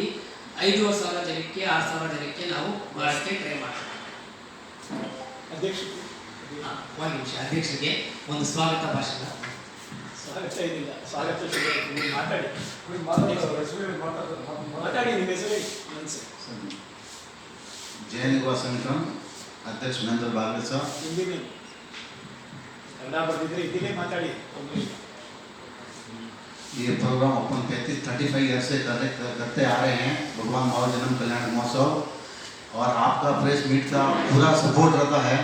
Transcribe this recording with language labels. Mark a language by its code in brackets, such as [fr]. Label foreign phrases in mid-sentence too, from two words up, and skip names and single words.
[kn] 5,000 ಜನಕ್ಕೆ 6,000 ಜನಕ್ಕೆ ನಾವು ಮಾಡೋಕ್ಕೆ ಟ್ರೈ ಮಾಡ್ತೀವಿ. ಒಂದು ನಿಮಿಷ, ಅಧ್ಯಕ್ಷರಿಗೆ ಒಂದು ಸ್ವಾಗತ ಭಾಷಣ. ಸ್ವಾಗತ ಏನಿಲ್ಲ, ಸ್ವಾಗತ ಮಾತಾಡಿ ನಿಮ್ಮ ಹೆಸರು. [hi] जैन युवा संगठन अध्यक्ष महेंद्र बागले साहब. [kn] ಕನ್ನಡ ಬರದಿದ್ರೆ ಹಿಂದಿ ಮಾತಾಡಿ. [hi] ये प्रोग्राम अपन 35 ईयर से करते आ रहे हैं, भगवान माव जन्म कल्याण महोत्सव, और आपका [en] press meet [hi] का पूरा सपोर्ट रहता है.